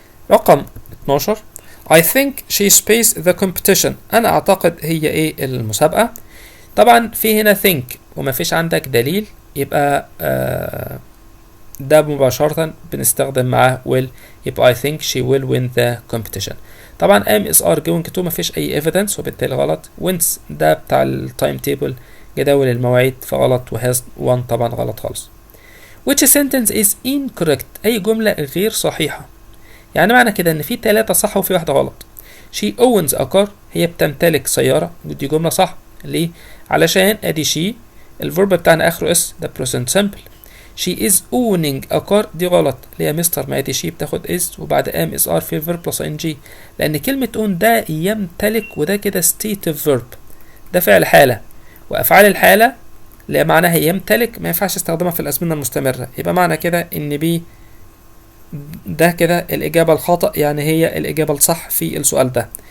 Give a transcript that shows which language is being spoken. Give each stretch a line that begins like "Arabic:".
English: رقم 12 I think she spaced the competition.
Arabic: أنا أعتقد هي إيه المسابقة. طبعا في هنا think وما فيش عندك دليل، يبقى ده مباشرة بنستخدم معاه will، يبقى
English: I think she will win the competition.
Arabic: طبعا am is are going to ما فيش أي evidence وبالتالي غلط. wins ده بتاع التايم تيبل جداول المواعيد فغلط، وهاز 1 طبعا غلط خالص.
English: which sentence is incorrect؟
Arabic: أي جملة غير صحيحة. يعني معنى كده إن في 3 صح وفي واحدة غلط.
English: she owns a car،
Arabic: هي بتمتلك سيارة، دي جملة صح. ليه؟ علشان ادي she الفيرب بتاعنا اخره اس، ده present simple.
English: she is owning a car، دي غلط.
Arabic: ليه يا مستر؟ ما ادي she بتاخد is وبعد am is are في الفيرب بلس ing، لان كلمة own ده يمتلك وده كده stative verb، ده فعل حالة، وافعال الحالة اللي معناها يمتلك ما ينفعش استخدمها في الازمنة المستمرة. يبقى معنى كده ان بي ده كده الإجابة الخاطئ، يعني هي الإجابة الصح في السؤال ده.